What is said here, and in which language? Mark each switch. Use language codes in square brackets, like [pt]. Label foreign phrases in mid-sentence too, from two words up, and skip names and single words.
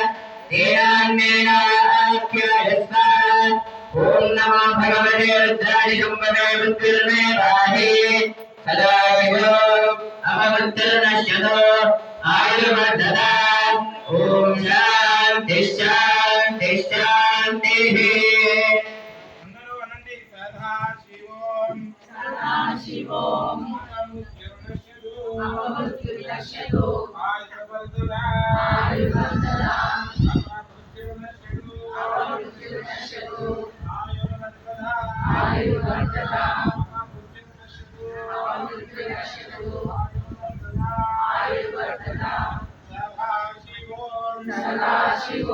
[sa] तेनान्येनाप्यायस्व ॐ नमो भगवते रुद्राय शुम्भवे मृत्युर्मे पाहि सदा विभो अमृत्युर्नश्यतो आयुर्वर्धता ॐ शान्ति शान्ति शान्तिः [te] అందరూ అనండి సదాశివోం [sa] సదాశివోం అపమృత్యుర్నశ్యతు ఆయుర్వర్ధతా అపమృత్యుర్నశ్యతు ఆయుర్వర్ధతా అపమృత్యుర్నశ్యతు ఆయుర్వర్ధతా సదాశివో